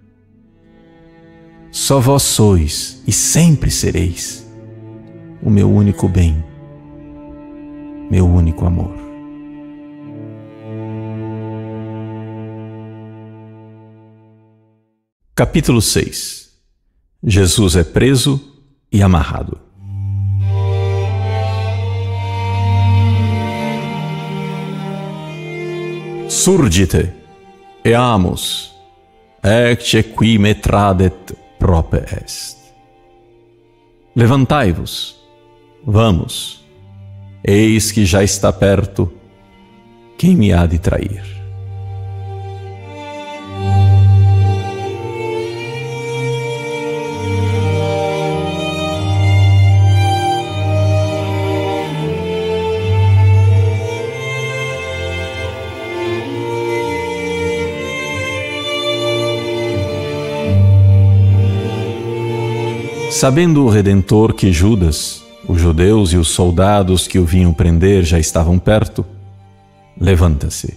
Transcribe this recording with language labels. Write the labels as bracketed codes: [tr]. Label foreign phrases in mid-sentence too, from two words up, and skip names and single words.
[pt] Só vós sois e sempre sereis o meu único bem, meu único amor. Capítulo 6. Jesus é preso e amarrado. [la] Surgite, eamus, ecce qui me tradet prope est. [pt] Levantai-vos, vamos, eis que já está perto quem me há de trair. Sabendo o Redentor que Judas, os judeus e os soldados que o vinham prender já estavam perto, levanta-se.